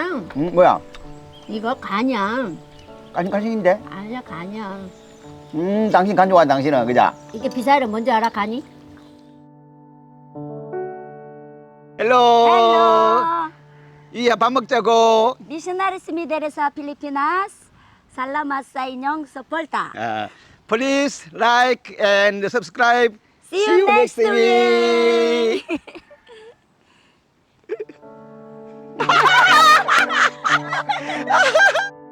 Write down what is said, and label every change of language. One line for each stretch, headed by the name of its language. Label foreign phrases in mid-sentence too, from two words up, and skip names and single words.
Korean: 뭐야? 이거 간이야. 까싱까싱인데? 아니야 간이야. 당신 간 좋아해, 당신은, 그자? 이게 비사를 뭔지 알아 간이? 헬로. Hello. 이야, 밥 먹자고.
Cebuano: Missionaries Mideresa Pilipinas. Salamat sa inyong suporta.
English: Please like and subscribe. See you next week.